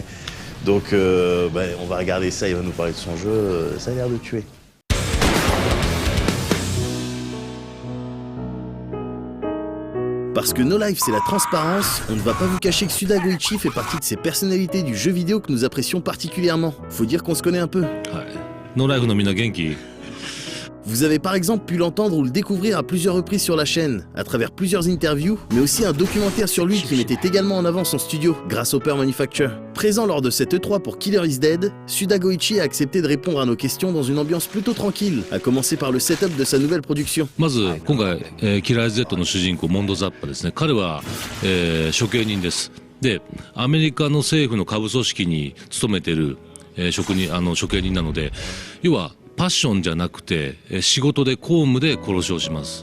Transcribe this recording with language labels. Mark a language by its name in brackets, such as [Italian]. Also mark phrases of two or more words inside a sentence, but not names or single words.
[French] Donc on va regarder ça, il va nous parler de son jeu, ça a l'air de tuer. Parce que No Life c'est la transparence, on ne va pas vous cacher que Suda Goichi fait partie de ces personnalités du jeu vidéo que nous apprécions particulièrement. Faut dire qu'on se connaît un peu. [Japanese] No Life の皆元気. [French] Vous avez par exemple pu l'entendre ou le découvrir à plusieurs reprises sur la chaîne, à travers plusieurs interviews, mais aussi un documentaire sur lui qui mettait également en avant son studio, grâce au Pearl Manufacture. Présent lors de cette E3 pour Killer is Dead, Suda Goichi a accepté de répondre à nos questions dans une ambiance plutôt tranquille, à commencer par le setup de sa nouvelle production. [Japanese] まず今回、キラーイズ Z の主人公モンド・ザッパですね。彼は、処刑人です。で、アメリカの政府の下部組織に勤めている、処刑人なので、要はパッションじゃなくて、仕事で公務で殺しをします。